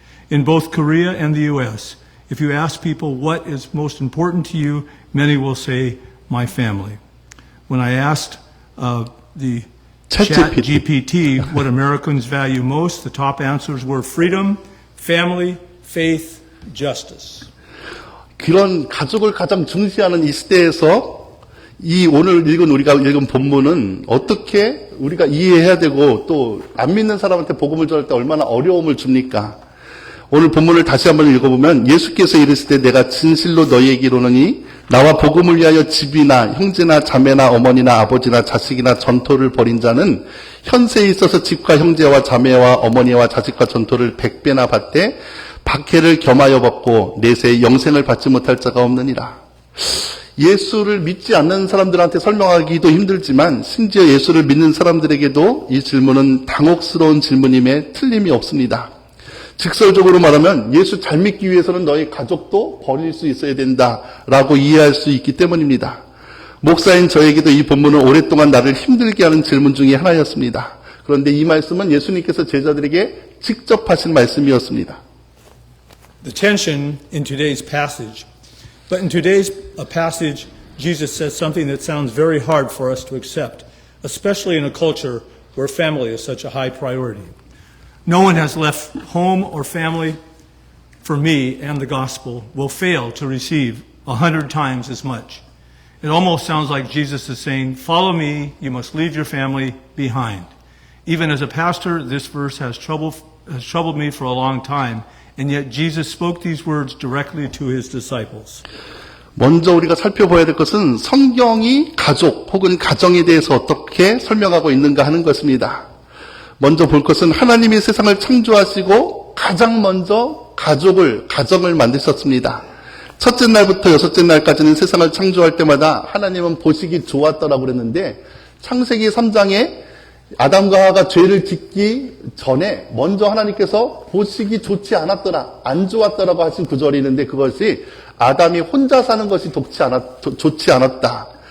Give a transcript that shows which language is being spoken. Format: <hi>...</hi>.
<en>In both Korea and the U.S., if you ask people what is most important to you, many will say, "My family." When I asked the ChatGPT what Americans value most, the top answers were freedom, family, faith, justice.</en> <ko>그런 가족을 가장 중시하는 이 시대에서 이 오늘 우리가 읽은 본문은 어떻게 우리가 이해해야 되고 또 안 믿는 사람한테 복음을 전할 때 얼마나 어려움을 줍니까? 오늘 본문을 다시 한번 읽어보면 예수께서 이르시되 내가 진실로 너희에게 이르노니 나와 복음을 위하여 집이나 형제나 자매나 어머니나 아버지나 자식이나 전토를 벌인 자는 현세에 있어서 집과 형제와 자매와 어머니와 자식과 전토를 100배나 받되 박해를 겸하여 받고 내세 영생을 받지 못할 자가 없느니라. 예수를 믿지 않는 사람들한테 설명하기도 힘들지만 심지어 예수를 믿는 사람들에게도 이 질문은 당혹스러운 질문임에 틀림이 없습니다. 직설적으로 말하면 예수 잘 믿기 위해서는 너희 가족도 버릴 수 있어야 된다라고 이해할 수 있기 때문입니다. 목사인 저에게도 이 본문은 오랫동안 나를 힘들게 하는 질문 중에 하나였습니다. 그런데 이 말씀은 예수님께서 제자들에게 직접 하신 말씀이었습니다.</ko> <en>The tension in today's passage. But in today's passage, Jesus says something that sounds very hard for us to accept, especially in a culture where family is such a high priority. No one has left home or family for me, and the gospel will fail to receive 100 times as much. It almost sounds like Jesus is saying, "Follow me, you must leave your family behind." Even as a pastor, this verse has troubled me for a long time. And yet Jesus spoke these words directly to his disciples.</en> <ko>먼저 우리가 살펴봐야 될 것은 성경이 가족 혹은 가정에 대해서 어떻게 설명하고 있는가 하는 것입니다. 먼저 볼 것은 하나님이 세상을 창조하시고 가장 먼저 가정을 만드셨습니다. 첫째 날부터 여섯째 날까지는 세상을 창조할 때마다 하나님은 보시기 좋았더라고 그랬는데 창세기 3장에 아담과 하와가 죄를 짓기 전에 먼저 하나님께서 보시기 좋지 않았더라, 안 좋았더라고 하신 구절이 있는데 그것이 아담이 혼자 사는 것이 좋지 않았다.</ko>